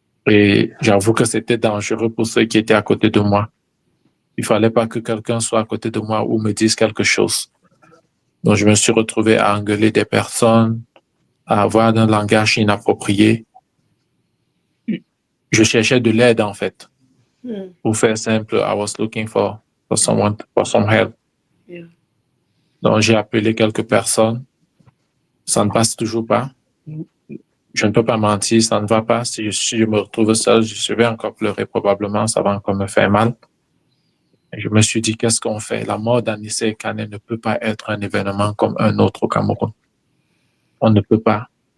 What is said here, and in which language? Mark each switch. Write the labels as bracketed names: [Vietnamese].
[French] Et j'avoue que c'était dangereux pour ceux qui étaient à côté de moi. Il fallait pas que quelqu'un soit à côté de moi ou me dise quelque chose. Donc, je me suis retrouvé à engueuler des personnes, à avoir un langage inapproprié. Je cherchais de l'aide, en fait. Pour faire simple, [English] I was looking for some help. Yeah. [French] Donc, j'ai appelé quelques personnes. Ça ne passe toujours pas. Je ne peux pas mentir, ça ne va pas. Si je me retrouve seul, je vais encore pleurer probablement. Ça va encore me faire mal. Et je me suis dit, qu'est-ce qu'on fait? La mort d'Anicet Ekane ne peut pas être un événement comme un autre au Cameroun. On ne peut pas.